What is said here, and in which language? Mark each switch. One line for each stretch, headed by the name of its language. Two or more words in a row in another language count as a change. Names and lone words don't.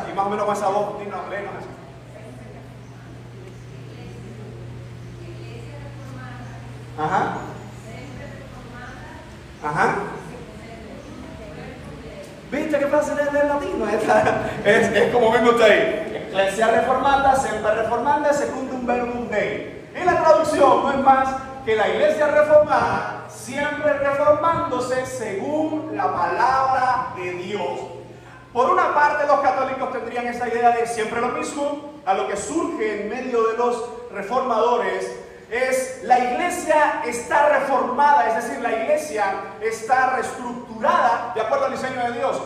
Spanish: Y más o menos con esa voz, léenos eso. Ajá. Ajá. ¿Viste qué frase es del latino? Es como mismo usted ahí.
Latin: Ecclesia reformata, semper reformanda, secundum verbum Dei.
Spanish: En la traducción no es más que la iglesia reformada, siempre reformándose según la palabra de Dios. Por una parte, los católicos tendrían esa idea de siempre lo mismo. A lo que surge en medio de los reformadores es la iglesia está reformada, es decir, la iglesia está reestructurada de acuerdo al diseño de Dios.